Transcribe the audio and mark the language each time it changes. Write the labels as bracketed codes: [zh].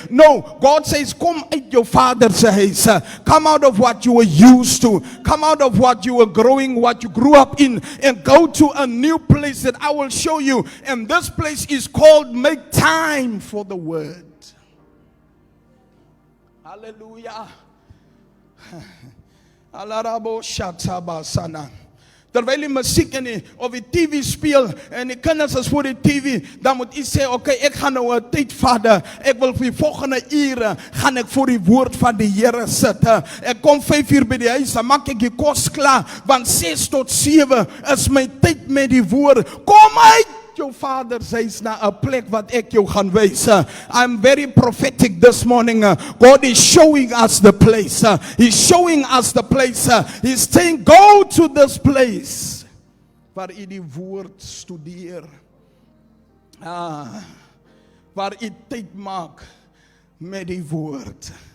[en] No, God says [af] kom uit jou vader se huis. [en] Come out of what you were used to. Come out of what you were growing, what you grew up in, and go to a new place that I will show you. And this place is called make time for the word. Hallelujah. Alarabo shatabasana. [af] Terwyl die musiek of die TV speel en die kinders is voor die TV, dan moet jy sê, okay, ek gaan nou 'n tyd vat, ek wil vir die volgende ure, gaan ek voor die woord van die Here sit. Ek kom 5 uur by die huis, dan maak ek die kos klaar, want 6 tot 7 is my tyd met die woord. Kom uit jou vader huis na 'n plek wat ek jou gaan wys. [en] I'm very prophetic this morning. God is showing us the place. He's showing us the place. He's saying, go to this place [af] waar u die woord studeer. Waar u tyd maak met die woord.